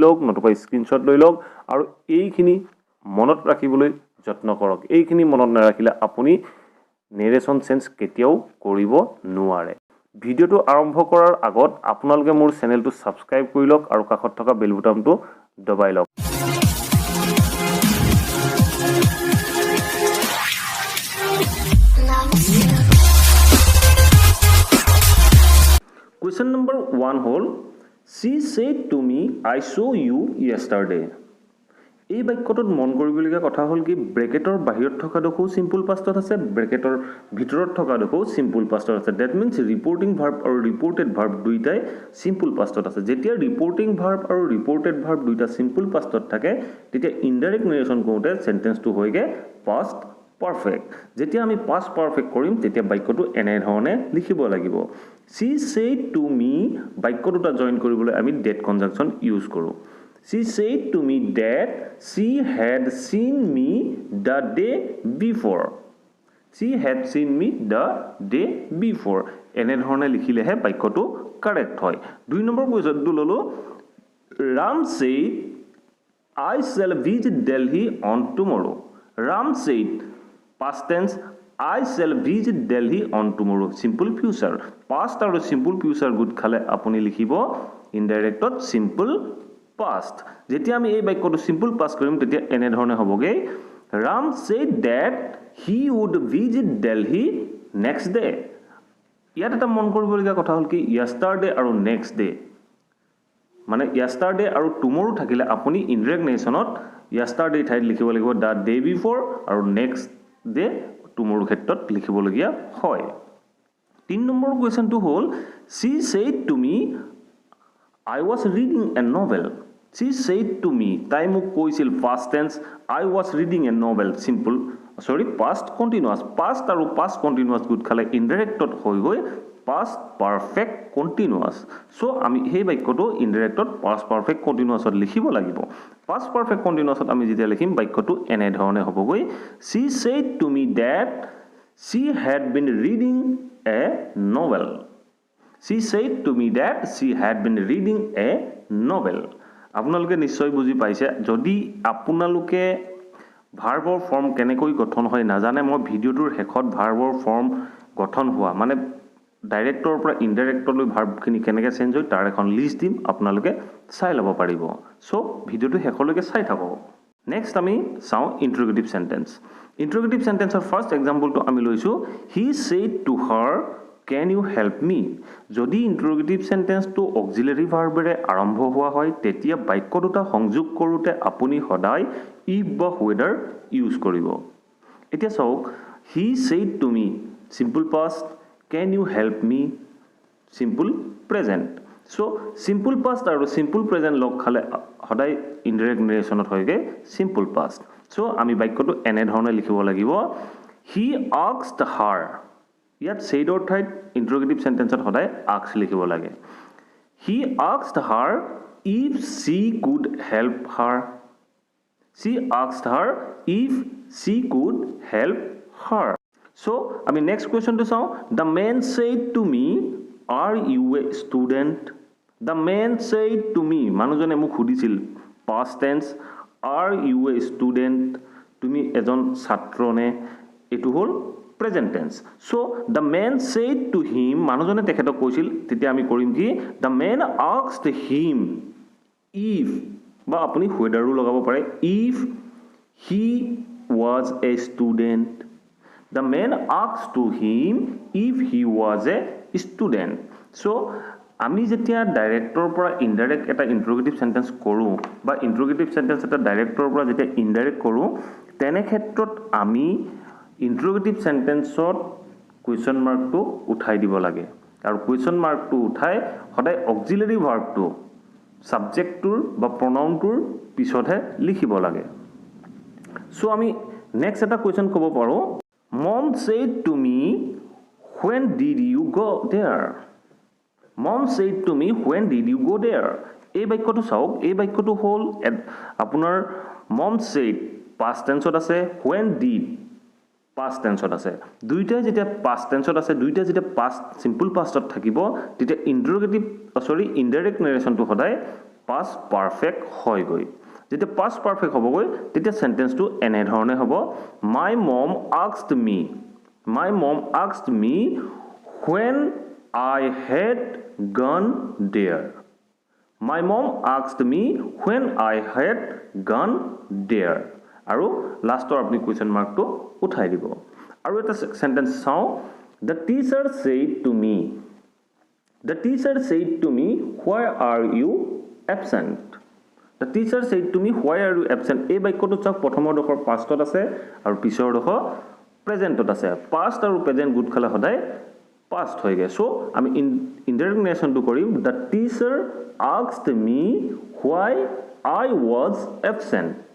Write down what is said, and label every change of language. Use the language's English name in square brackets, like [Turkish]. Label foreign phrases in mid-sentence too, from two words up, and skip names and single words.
[Assamese] লওক নতুবা স্ক্ৰিনশ্বট লৈ লওক আৰু এইখিনি মনত ৰাখিবলৈ যত্ন কৰক এইখিনি মনত নাৰাখিলে আপুনি [English] narration change [Assamese] কেতিয়াও কৰিব নোৱাৰে ভিডিওটো আৰম্ভ কৰাৰ আগত আপোনালোকে মোৰ চেনেলটো সাবস্ক্ৰাইব কৰি লওক আৰু কাষত থকা বেল বুটামটো দবাই লওক [English] Question number 1 whole. She said to me, I saw you yesterday. [Assamese] এই বাক্যটোত মন কৰিবলগীয়া কথা হ'ল কি ব্ৰেকেটৰ বাহিৰত থকা দেখো [English] simple pastত [Assamese] আছে ব্ৰেকেটৰ ভিতৰত থকা দেখো [English] simple pastত [Assamese] আছে [English] that means reporting verb [Assamese] আৰু [English] reported verb [Assamese] দুইটাই [English] simple pastত [Assamese] আছে যেতিয়া [English] reporting verb [Assamese] আৰু [English] reported verb [Assamese] দুইটা [English] simple pastত [Assamese] থাকে তেতিয়া [English] indirect narration [Assamese] কৰোতে সেন্টেন্সটো হয়গে [English] past perfect [Assamese] যেতিয়া আমি [English] past perfect [Assamese] কৰিম তেতিয়া বাক্যটো এনে ধৰণে লিখিব লাগিব [English] she said to me [Assamese] বাক্যটোটা জয়েন কৰিবলৈ আমি [English] that conjunction ইউজ কৰো she said to me that she had seen me the day before she had seen me the day before [Assamese] এনে ধৰণে লিখিলেহে বাক্যটো কাৰেক্ট হয় দুই নম্বৰ কোৱেশ্চনটো ললো [English] Ram said I shall visit Delhi on tomorrow Ram said past tense I shall visit Delhi on tomorrow simple future past আৰু simple future good [Assamese] খালে আপুনি লিখিব [English] indirectত simple past [Assamese] যেতিয়া আমি এই বাক্যটো [English] simple past [Assamese] কৰিম তেতিয়া এনে ধৰণে হ'বগে [English] Ram said that he would visit Delhi next day [Assamese] ইয়াত এটা মন কৰিবলগীয়া কথা হ'ল কি yesterday আৰু [English] next day [Assamese] মানে yesterday আৰু tomorrow থাকিলে আপুনি [English] indirect narrationত [Assamese] yesterday ঠাইত লিখিব লাগিব [English] the day before [Assamese] আৰু [English] next day tomorrow [Assamese] ক্ষেত্ৰত লিখিবলগীয়া হয় 3 নম্বৰ কোৱেশ্চনটো হ'ল [English] she said to me I was reading a novel she said to me [Assamese] তাই মোক কৈছিল [English] past tense I was reading a novel simple past continuous past আৰু past continuous [Assamese] গুড খালে ইনডাইৰেক্টত হৈ গৈ [English] past perfect continuous so [Assamese] আমি এই বাক্যটো ইনডাইৰেক্টত [English] past perfect continuousত [Assamese] লিখিব লাগিব [English] past perfect continuousত [Assamese] আমি যেতিয়া লিখিম বাক্যটো এনে ধৰণে হ'বগৈ [English] she said to me that she had been reading a novel she said to me that she had been reading a novel [Assamese] আপোনালোকে নিশ্চয় বুজি পাইছে যদি আপোনালোকে ভাৰ্বৰ ফৰ্ম কেনেকৈ গঠন হয় নাজানে মই ভিডিওটোৰ হেকত [English] verbৰ form [Assamese] গঠন হোৱা মানে ডাইৰেক্টৰ পৰা ইনডাইৰেক্টলৈ ভাৰ্বখিনি কেনেকৈ চেঞ্জ হয় তাৰ এখন লিষ্ট দিম আপোনালোকে চাই ল'ব পাৰিব সো ভিডিওটো হেকলৈকে চাই থাকক নেক্সট আমি চাও [English] interrogative sentence interrogative sentenceৰ first exampleটো [Assamese] আমি লৈছো [English] he said to her can you help me [Assamese] যদি [English] interrogative sentenceটো auxiliary verbৰে [Assamese] আৰম্ভ হোৱা হয় তেতিয়া বাক্য দুটা সংযোগ কৰোতে আপুনি সদায় if বা whether ইউজ কৰিব এতিয়া চাওক [English] he said to me simple past can you help me simple present so simple past আৰু simple present [Assamese] লগ খালে সদায় [English] indirect narrationত হয়গে simple past so [Assamese] আমি বাক্যটো এনে ধৰণে লিখিব লাগিব [English] he asked her ইয়াত said or ঠাইত interrogative sentenceত সদায় asked [Assamese] লিখিব লাগে [English] he asked her if she could help her she asked her if she could help her so আমি next question to চাও the man said to me are you a student the man said to me [Assamese] মানুহজনে মোক সুধিছিল [English] past tense are you a student [Assamese] তুমি এজন ছাত্ৰ নে এটো হল [English] present tense so the man said to him [Assamese] মানুহজনে তেখেতক কৈছিল তেতিয়া আমি কৰিম কি [English] the man asked him if [Assamese] বা আপুনি [English] whether [Assamese] লগাব পাৰে [English] if he was a student the man asked to him if he was a student so [Assamese] আমি যেতিয়া ডাইৰেক্টৰ পৰা ইনডাইৰেক্ট এটা [English] interrogative sentence [Assamese] কৰো বা [English] interrogative sentence [Assamese] এটা ডাইৰেক্টৰ পৰা যেতিয়া ইনডাইৰেক্ট কৰো তেনে ক্ষেত্ৰত আমি [English] interrogative sentenceত question markটো [Assamese] উঠাই দিব লাগে আৰু [English] question markটো [Assamese] উঠাই সদায় [English] auxiliary verbটো [Assamese] সাবজেক্টটোৰ বা প্ৰনাউনটোৰ পিছতহে লিখিব লাগে [English] সো [Assamese] আমি নেক্সট এটা কুৱেশ্যন ক'ব পাৰো [English] মম said to me when did you go there mom said to me when did you go there [Assamese] এই বাক্যটো চাওক এই বাক্যটো হ'ল আপোনাৰ [English] mom said past tense [Assamese] আছে [English] when did past tense [Assamese] আছে দুইটাই যেতিয়া [English] past tense [Assamese] আছে দুইটা যেতিয়া [English] past simple past [Assamese] থাকিব তেতিয়া [English] interrogative indirect narrationটো [Assamese] সদায় [English] past perfect [Assamese] হয় গৈ যেতিয়া [English] past perfect [Assamese] হ'ব গৈ তেতিয়া সেন্টেন্সটো এনে ধৰণে হ'ব [English] my mom asked me when I had gone there my mom asked me when I had gone there [Assamese] আৰু লাষ্টৰ আপনি কোৱেশ্যন মাৰ্কটো উঠাই দিব আৰু এটা সেন্টেন্স চাও [English] the teacher said to me why are you absent the teacher said to me why are you absent [Assamese] এই বাক্যটো চাওক প্ৰথমৰ ডখৰ পাষ্টত আছে আৰু পিছৰ ডখৰ প্ৰেজেন্টত আছে পাষ্ট আৰু প্ৰেজেন্ট গুড খালে সদায় [English] past [Assamese] হৈ গৈ সো আমি [English] indirect narrationটো কৰিম the teacher asked me why I was absent